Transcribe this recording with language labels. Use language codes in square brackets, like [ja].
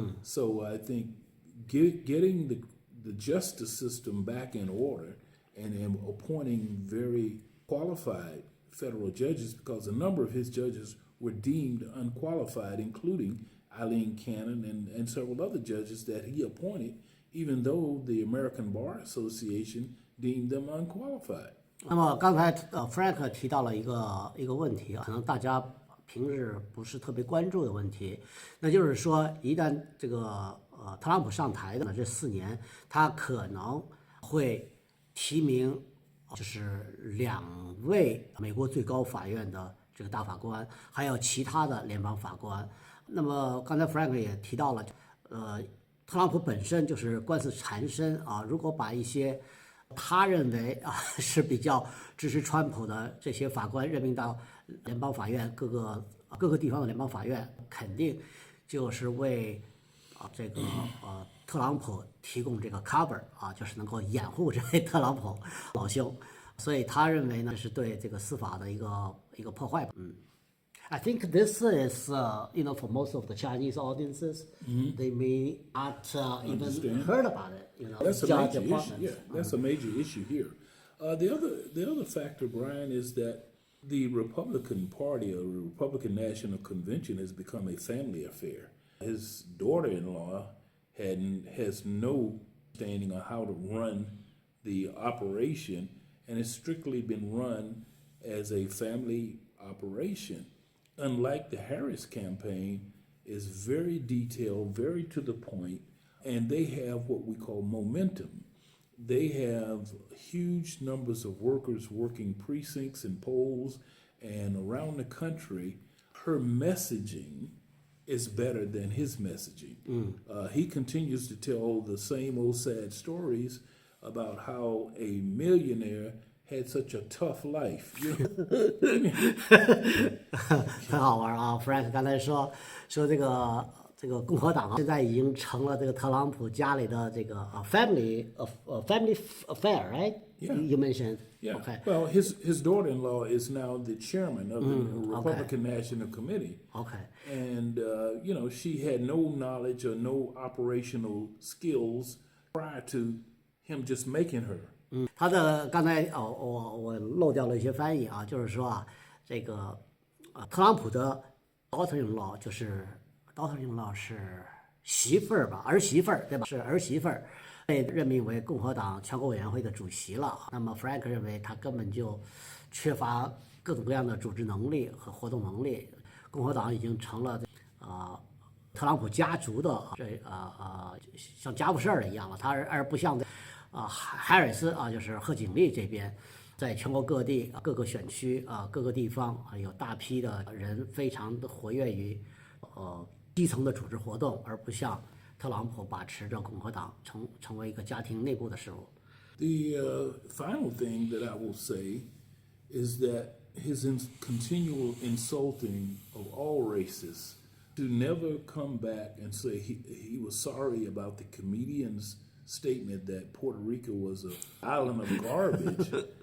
[en] So I think getting the justice system back in order and appointing very qualified federal judges, because a number of his judges were deemed unqualified, including Eileen Cannon and several other judges that he appointed, even though the American Bar Association deemed them unqualified. [zh] 那么刚才Frank 提到了一个问题，可能大家平日不是特别关注的问题，那就是说，一旦这个特朗普上台的这4年，他可能会提名就是2位美国最高法院的这个大法官，还有其他的联邦法官。那么刚才 Frank 也提到了，特朗普本身就是官司缠身如果把一些他认为是比较支持川普的这些法官任命到联邦法院各个地方的联邦法院，肯定就是为这个特朗普提供这个 cover 就是能够掩护这位特朗普老兄，所以他认为呢是对这个司法的一个破坏吧。 [en] I think this is, for most of the Chinese audiences, they may not even heard about it. That's a major issue. Yeah, that's a major issue here. The other factor, Brian, is that the Republican Party or the Republican National Convention has become a family affair. His daughter-in-law has no understanding on how to run the operation, and it's strictly been run as a family operation. Unlike the Harris campaign, is very detailed, very to the point, and they have what we call momentum. They have huge numbers of workers working precincts and polls and around the country. Her messaging is better than his messaging. He continues to tell the same old sad stories about how a millionaire had such a tough life. [zh] 很好玩Frank 刚才说这个共和党现在已经成了这个特朗普家里的这个 [en] family affair, right? Yeah. You mentioned. Yeah. Okay. Well, his daughter-in-law is now the chairman of the Republican National Committee. Okay. And she had no knowledge or no operational skills prior to him just making her [zh] 他的刚才我漏掉了一些翻译啊，就是说啊，这个特朗普的 daughter-in-law 就是 daughter-in-law 是媳妇儿吧，儿媳妇儿对吧？是儿媳妇儿被任命为共和党全国委员会的主席了。那么 Frank 认为他根本就缺乏各种各样的组织能力和活动能力。共和党已经成了特朗普家族的像家务事儿一样了，他而不像海尔斯就是贺锦丽这边，在全国各地各个选区各个地方有大批的人非常的活跃于基层的组织活动，而不像特朗普把持着共和党成为一个家庭内部的事务。 [en] The final thing that I will say is that his continual insulting of all races, to never come back and say he was sorry about the comedian's statement that Puerto Rico was an island of garbage.